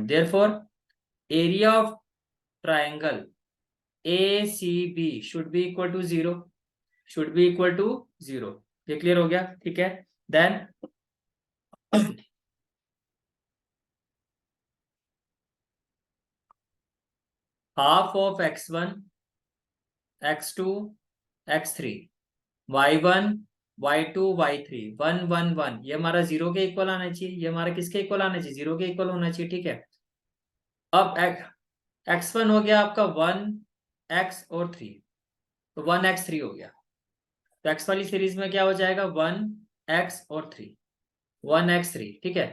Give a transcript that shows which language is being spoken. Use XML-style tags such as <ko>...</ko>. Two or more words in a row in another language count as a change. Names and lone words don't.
<en>Therefore area of triangle A C B should be equal to zero, should be equal to zero.</en> <hi>ये क्लियर हो गया? ठीक है।</hi> <en>then half of</en> <hi>x1 x2 x3 y1 y2 y3 1 1 1, ये हमारा जीरो के इक्वल आना चाहिए। ये हमारा किसके इक्वल आना चाहिए? जीरो के इक्वल होना चाहिए। ठीक है। अब x1 हो गया आपका 1 x और 3, तो 1 x 3 हो गया। तो x वाली सीरीज में क्या हो जाएगा? 1 x और 3, 1 x 3। ठीक है।</hi>